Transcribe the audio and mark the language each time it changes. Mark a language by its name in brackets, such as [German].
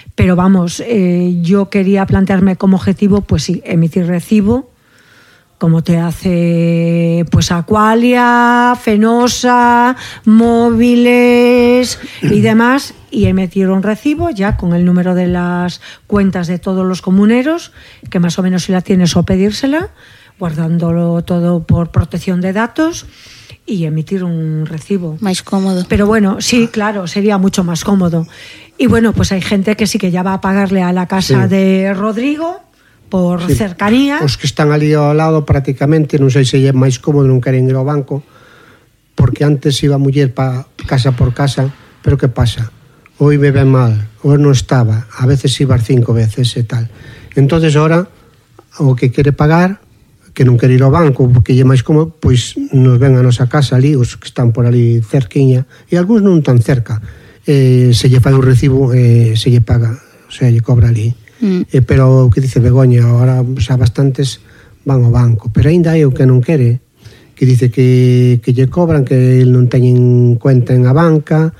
[Spanish] Pero vamos, yo quería plantearme como objetivo, pues sí, emitir recibo, como te hace pues Aqualia, Fenosa, Móviles y demás, y emitir un recibo ya con el número de las cuentas de todos los comuneros, que más o menos si la tienes o pedírsela, guardándolo todo por protección de datos, y emitir un recibo. Más cómodo. Pero bueno, sí, claro, sería mucho más cómodo. Y bueno, pues hay gente que sí que ya va a pagarle a la casa de Rodrigo por cercanía. [Galician] Los que están ali ao lado prácticamente, non sei se é máis cómodo, non queren ir ao banco, porque antes iba a muller pa casa por casa, pero que pasa? Hoy me ve mal, hoy non estaba, a veces iba 5 veces e tal. Entonces ahora, o que quere pagar, que non quere ir ao banco, porque lle máis como, pois nos ven a nosa casa ali, os que están por ali cerquiña, e algúns non tan cerca, se lle paga o recibo, se lle paga, o sea, lle cobra ali. Pero o que dice Begoña, agora xa bastantes van ao banco, pero ainda hai o que non quere, que dice que lle cobran, que non teñen cuenta en a banca.